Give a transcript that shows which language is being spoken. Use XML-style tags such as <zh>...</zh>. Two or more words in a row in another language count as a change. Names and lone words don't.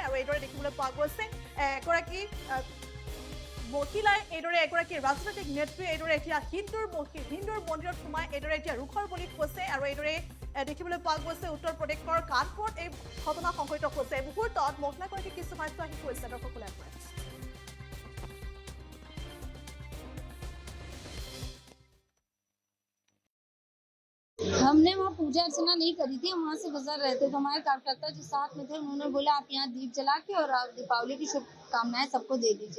<as>আৰু এইদৰে দেখিবলৈ পোৱা গৈছে এগৰাকী মহিলাই এইদৰে এগৰাকী ৰাজনৈতিক নেত্ৰীয়ে এইদৰে এতিয়া হিন্দুৰ মন্দিৰত সোমাই এইদৰে এতিয়া ৰুখৰ বলি হৈছে। আৰু এইদৰে দেখিবলৈ পোৱা গৈছে উত্তৰ প্ৰদেশৰ কানপুৰত এই ঘটনা সংঘটিত হৈছে। এই মুহূৰ্তত মহিলাগৰাকী কিছু মাত্ৰ আহি পৰিছে দৰ্শকসকলে।</as> <hi>हमने वहाँ पूजा अर्चना नहीं करी थी, वहाँ से गुजर रहे थे तो हमारे कार्यकर्ता जो साथ में थे उन्होंने बोला आप यहाँ दीप जला के और आप दीपावली की शुभकामनाएं सबको दे दीजिए।</hi>